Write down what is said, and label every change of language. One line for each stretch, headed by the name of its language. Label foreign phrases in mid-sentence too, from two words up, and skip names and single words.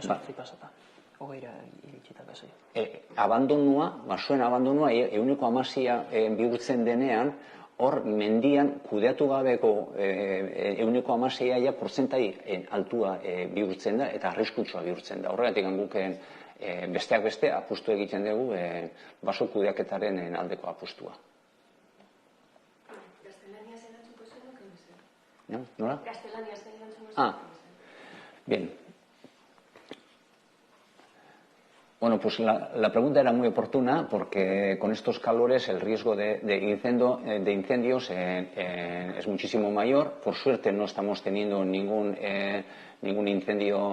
Basque: Abandonua, basoen abandonua 16% bihurtzen denean, hor mendian kudeatu gabeko 16% ja porzentai altua bihurtzen da eta arriskutsua bihurtzen da. Horregatik guken besteak beste apustu egiten dugu baso kudeaketaren aldeko apustua. Gaztelaniaz erantzungo zenuke? Nola? Gaztelaniaz erantzungo zenuke?
Spanish: Bien. Bueno, pues la pregunta era muy oportuna porque con estos calores el riesgo de incendios es muchísimo mayor. Por suerte no estamos teniendo ningún incendio.